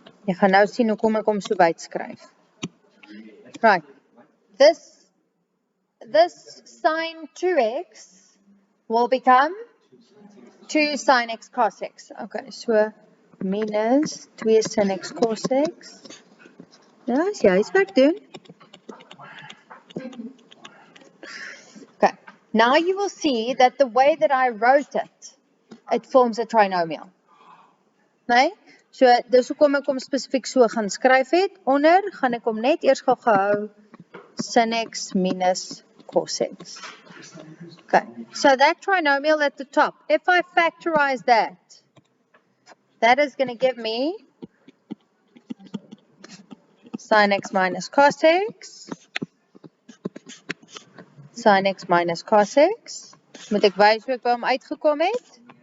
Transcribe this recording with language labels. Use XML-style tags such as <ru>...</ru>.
<af>Jy gaan nou sien hoekom ek hom so wyd skryf.</af> <en>Right. This sine 2x will become 2 sine x cos x. Okay, so minus 2 sin x cos x.</en> <af>Ja, as jy huiswerk doen.</af> <en>Okay, now you will see that the way that I wrote it, it forms a trinomial. Nee?</en> <af>So, dis hoekom ek hom spesifiek so gaan skryf het. Onder gaan ek hom net eers gehou sin x minus cos x.</af> <en>Okay, so that trinomial at the top, if I factorize that, that is going to give me sin x minus cos x, sin x minus cos x.</en> <af>Moet ek wys hoe ek by hom uitgekom het?</af>